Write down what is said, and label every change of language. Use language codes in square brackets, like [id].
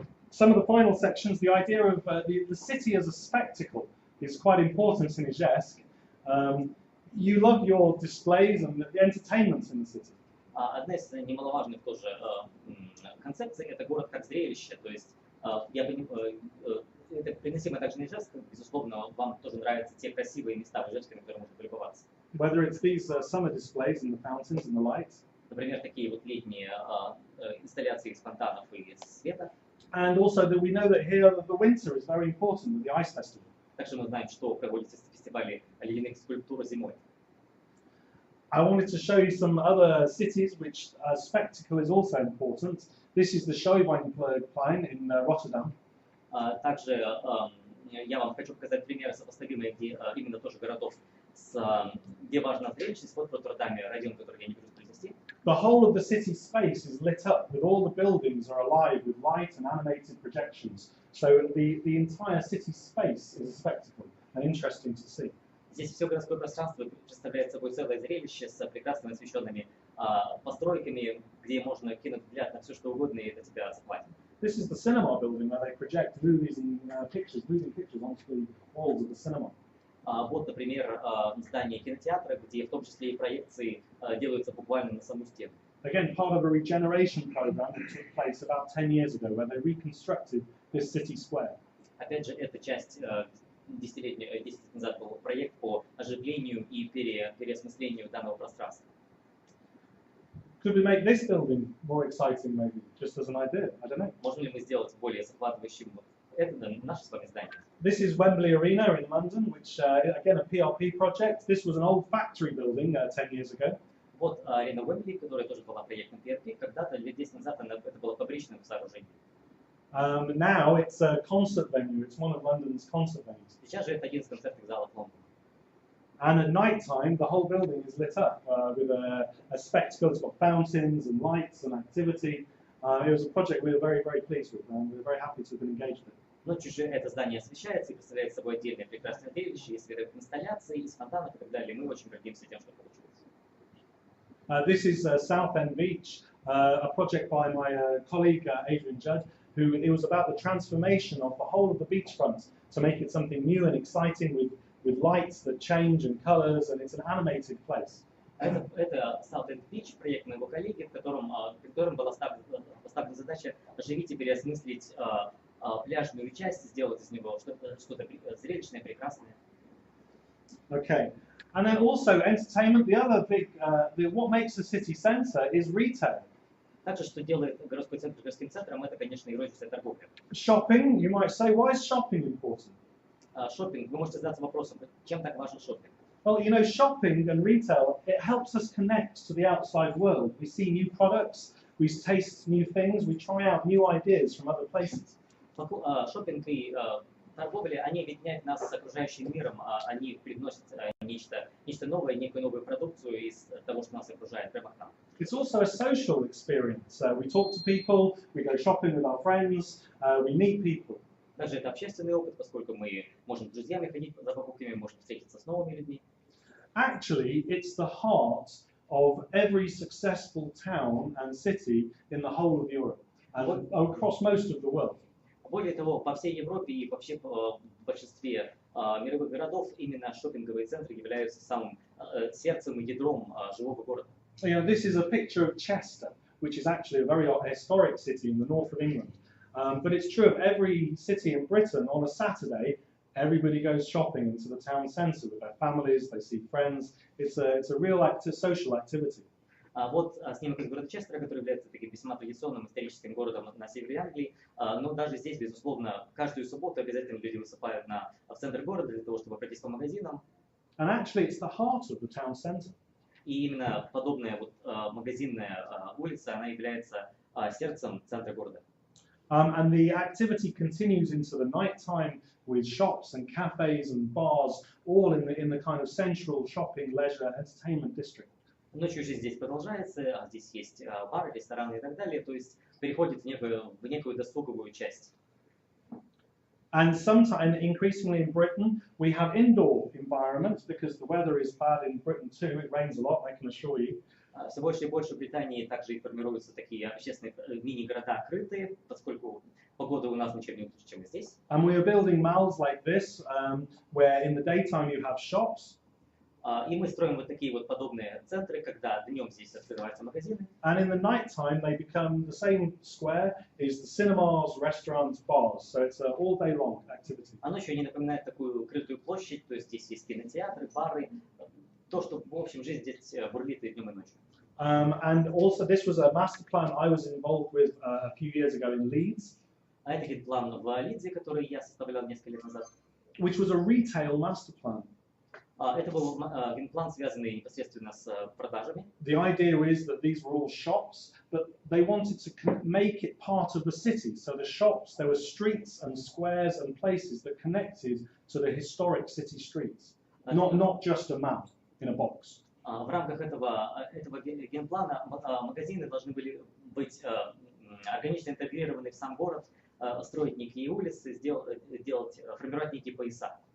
[en] Some of the final sections, the idea of the city as a spectacle is quite important in Ижевск. You love your displays and the entertainment in the city. [ru] Одна из немаловажных тоже концепций – это город как зрелище. То есть это приносимо также на Ижевск. Безусловно, вам тоже нравятся те красивые места в Ижевске, на которые можно полюбоваться. [en] Whether it's these summer displays and the fountains and the lights. [ru] Например, такие вот летние инсталляции из фонтанов и света. [en] And also that we know that here the winter is very important with the ice festival. [ru] Также мы знаем, что проводятся фестивали ледяных скульптур зимой. [en] I wanted to show you some other cities which spectacle is also important. This is the Schouwburgplein in Rotterdam. [ru] Также я вам хочу показать примеры сопоставимые, где именно тоже городов, где важна зрелищность. Вот в Роттердаме район, который я не буду произнести. [en] The whole of the city space is lit up, with all the buildings are alive with light and animated projections. So the entire city space is a spectacle and interesting to see. [ru] Здесь все городское пространство представляет собой целое зрелище с прекрасно освещенными постройками, где можно кинуть взгляд на все, что угодно, и это тебя захватит. [en] This is the cinema building where they project movies and moving pictures onto the walls of the cinema. [ru] Вот, например, здание кинотеатра, где в том числе и проекции делаются буквально на саму стену. [en] Again, part of a regeneration program that took place about 10 years ago, where they reconstructed this city square. [ru] Опять же, это часть 10 лет назад был проект по оживлению и переосмыслению данного пространства. [en] Could we make this building more exciting, maybe, just as an idea? I don't know. [ru] Можем ли мы сделать более захватывающим это наше с вами здание? [en] This is Wembley Arena in London, which, again, a PRP project. This was an old factory building 10 years ago. [ru] Вот арена Уэмбли, которая тоже была проектом PRP, когда-то лет 10 назад это было фабричным сооружением. [en] Now it's a concert venue. It's one of London's concert venues. [ru] Сейчас же это один из концертных залов Лондона. [en] And at night time, the whole building is lit up with a spectacle. It's got fountains and lights and activity. It was a project we were very, very pleased with, and we were very happy to have been engaged with. [ru] Ночью же это здание освещается и представляет собой отдельное прекрасное зрелище, и световых инсталляций, из фонтанов и так далее. Мы очень гордимся тем, что получилось. [en] This is Southend Beach, a project by my colleague Adrian Judd, who it was about the transformation of the whole of the beachfront to make it something new and exciting with lights that change and colours, and it's an animated place. [ru] Это Southend Beach, проект моего коллеги, в котором была поставлена задача оживить и переосмыслить пляжную часть, сделать из него что-то зрелищное, прекрасное. [en] Okay, and then also entertainment. The other big, what makes a city centre is retail. [ru] Также, что делает городской центр городским центром, это, конечно, и розничная торговля. [en] Shopping, you might say, why is shopping important? [ru] Шопинг, вы можете задаться вопросом, чем так важен шопинг? [en] Well, you know, shopping and retail, it helps us connect to the outside world. We see new products, we taste new things, we try out new ideas from other places. [ru] Шопинг и торговля, они объединяют нас с окружающим миром, они привносят нечто новое, некую новую продукцию из того, что нас окружает прямо к нам. [en] It's also a social experience. We talk to people, we go shopping with our friends, we meet people. [ru] Также это общественный опыт, поскольку мы можем с друзьями ходить за покупками, можем встретиться с новыми людьми. [en] Actually, it's the heart of every successful town and city in the whole of Europe and across most of the world. [ru] Более того, по всей Европе и вообще в большинстве мировых городов именно шопинговые центры являются самым сердцем и ядром живого города. [en] You know, this is a picture of Chester, which is actually a very historic city in the north of England. But it's true of every city in Britain. On a Saturday, everybody goes shopping into the town centre with their families. They see friends. It's a real social activity. [ru] Вот снимок из города Честера, который является таким весьма традиционным историческим городом на севере Англии. Но даже здесь, безусловно, каждую субботу обязательно люди высыпают в центр города для того, чтобы пройтись по магазинам. [en] And actually, it's the heart of the town centre. [ru] И именно подобная вот магазинная улица, она является сердцем центра города. [en] And the activity continues into the night time with shops and cafes and bars, all in the kind of central shopping, leisure, entertainment district. [ru] Ночью же здесь продолжается, здесь есть бары, рестораны и так далее, то есть переходит в некую досуговую часть. [en] And sometimes, increasingly in Britain, we have indoor environments because the weather is bad in Britain too. It rains a lot, I can assure you. [ru] Все больше и больше в Британии также и формируются такие общественные мини-города крытые, поскольку погода у нас ничем не лучше, чем здесь. [en] And we are building malls like this, where in the daytime you have shops. [ru] И мы строим вот такие вот подобные центры, когда днем здесь открываются магазины. [en] And in the night time they become the same square is the cinemas, restaurants, bars. So it's an all day long activity. [ru] А ночью они напоминают такую крытую площадь, то есть здесь есть кинотеатры, бары, то, что в общем жизнь здесь бурлит и днем и ночью. [en] And also this was a master plan I was involved with a few years ago in Leeds. [ru] А это генплан в Лидсе, который я составлял несколько лет назад. [en] Which was a retail master plan. [ru] Это был генплан, связанный непосредственно с продажами. [en] The idea is that these were all shops, but they wanted to make it part of the city. So the shops, there were streets and squares and places that connected to the historic city streets, not just a map in a box. [ru] В рамках этого генплана магазины должны были быть органично интегрированы в сам город, строить некие улицы, формировать некие пояса.